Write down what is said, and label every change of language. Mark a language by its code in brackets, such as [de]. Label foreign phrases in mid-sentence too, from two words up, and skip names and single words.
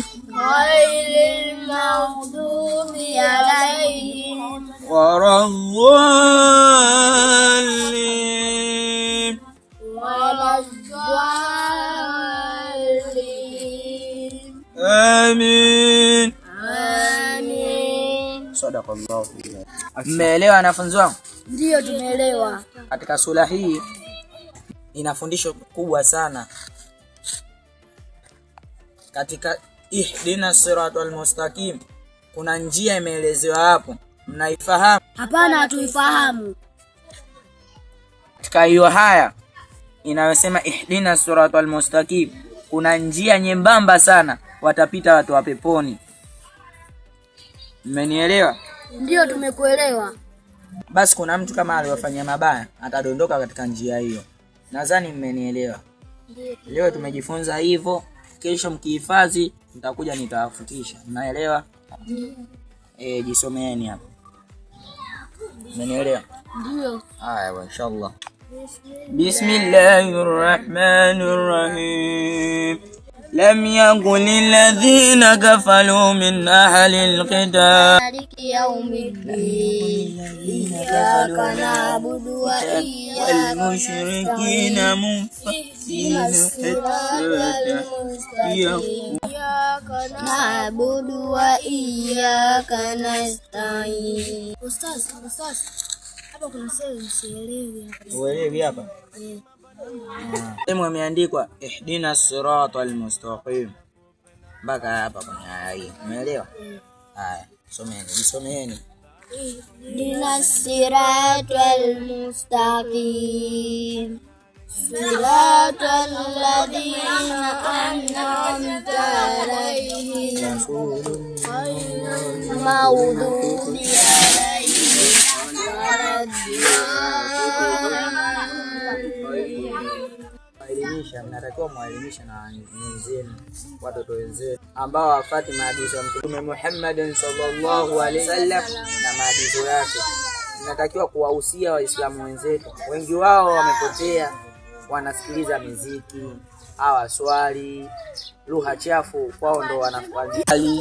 [ar] غير المغضوب عليهم ولا الضالين ولا الضالين آمين. آمين. Sadaqallahu. [sw] Mmeelewa wanafunzi wangu? Ndio, tumeelewa. Katika sura hii ina fundisho kubwa sana. Katika [ar] اهدنا الصراط المستقيم [sw] kuna njia imeelezewa hapo. Mnaifahamu? Hapana, hatuifahamu. Katika hiyo haya inayosema [ar] اهدنا الصراط المستقيم [sw] kuna njia nyembamba sana watapita watu wa peponi. Mmenielewa? Ndio, tumekuelewa. Basi kuna mtu kama aliyofanya mabaya atadondoka katika njia hiyo. Nadhani mmenielewa. Leo tumejifunza hivyo, kesho mkihifadhi nitakuja nitawafutisha. Mnaelewa? Jisomeeni hapo. Mmenielewa? Ndio. Haya, inshallah. [ar] Bismillahirrahmanirrahim. لم يكن الذين كفروا من أهل الكتاب مالك يوم الدين إياك نعبد وإياك والمشركين منفكين إياك نعبد وإياك نستعين. [sw] Ustaz, hapa kuna sehemu sielewi hapa. Uelewi hapa? Sehemu imeandikwa [ar] اهدنا الصراط المستقيم. [sw] Mpaka hapa kwenye aya hii. Umeelewa? Haya, someeni. [ar] اهدنا الصراط المستقيم صراط الذين أنعمت عليهم غير المغضوب عليهم ولا [sw] Elimisha, mnatakiwa muelimisha na wenzenu, watoto wenzenu ambao wafuati maagizo ya Mtume Muhammad [ar] صلى الله عليه وسلم [sw] na maagizo yake. Mnatakiwa kuwahusia Waislamu wenzetu. Wengi wao wamepotea, wanasikiliza muziki, hawaswali, lugha chafu kwao ndo wanafanya.